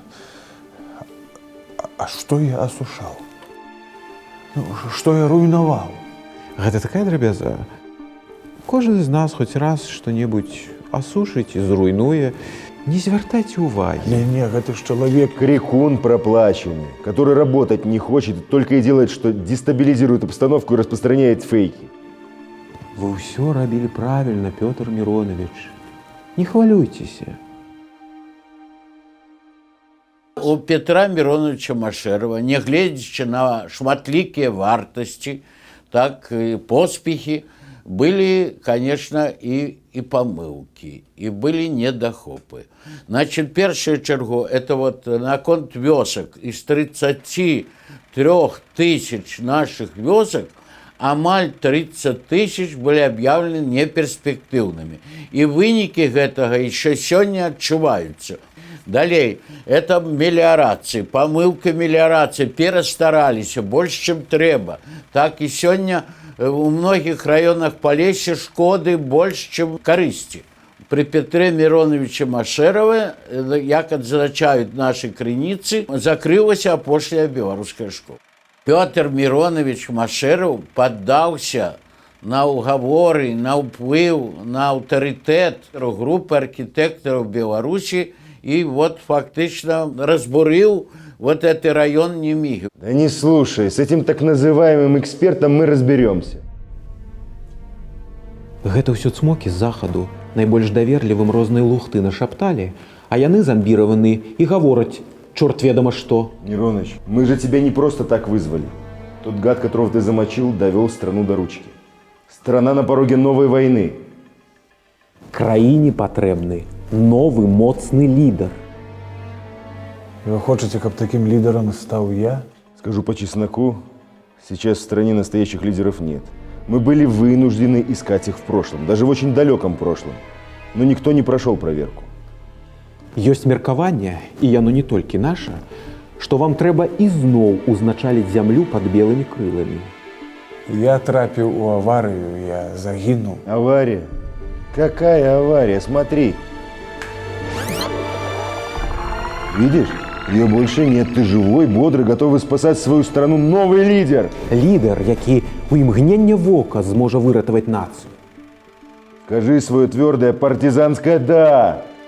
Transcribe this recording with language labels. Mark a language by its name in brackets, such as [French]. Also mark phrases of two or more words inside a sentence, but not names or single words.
[Belarusian] А што я асушаў? Ну, што я руйнаваў? Гэта такая драбяза. Кожны з нас хоць раз што-небудзь асушыць і зруйнуе. Не звяртайце ўвагі. Не, гэта ж чалавек... [Russian] Крикун проплаченный, который работать не хочет, только и делает, что дестабилизирует обстановку и распространяет фейки. [Belarusian] Вы ўсё рабілі правільна, Пётр Миронович. Не хвалюйцеся. У Петра Мироновича Машерова, нягледзячы на шматлікія вартасці, так і поспехи, [Russian] были, конечно, и помылки, и были недохопы. Значит, первую чергу, это вот наконт вёсок. Из 33 тысяч наших вёсок амаль 30 тысяч были объявлены неперспективными. И выники этого еще сегодня отчуваются. Далее, это мелиорации, помылка мелиорации, перестарались больше, чем треба. Так и сегодня у многих районах Полесья шкоды больше, чем корысти. При Петре Мироновиче Машерове, як отзначают наши крыніцы, закрылась апошняя белорусская школа. Петр Миронович Машеров поддался на уговоры, на уплыв, на авторитет группы архитекторов Беларуси и вот фактично разбурил вот этот район Немиги. Да не слушай, с этим так называемым экспертом мы разберемся. [Belarusian] Гэта ўсё цмокі з захаду. Найбольш даверлівым розныя лухты нашапталі, а яны замбіраваны і гавораць, чорт ведама што. [Russian] Мироныч, мы же тебя не просто так вызвали. Тот гад, которого ты замочил, довел страну до ручки. Страна на пороге новой войны. [Belarusian] Краіне патрэбны новы моцны лідар. Вы хочаце, каб [Russian] таким лидером стал я? Скажу по чесноку, сейчас в стране настоящих лидеров нет. Мы были вынуждены искать их в прошлом, даже в очень далеком прошлом. Но никто не прошел проверку. [Belarusian] Ёсць меркаванне, і яно не толькі наша, што вам трэба ізноў узначаліць зямлю пад белымі крыламі. Я трапіў у аварию, я загинул. [Russian] Авария? Какая авария? Смотри. Видишь? Ее больше нет. Ты живой, бодрый, готовый спасать свою страну. Новый лидер. [Belarusian] Лідар, які у імгнення вока зможа выратаваць нацыю. [Russian] Скажи свое твердое партизанское «да».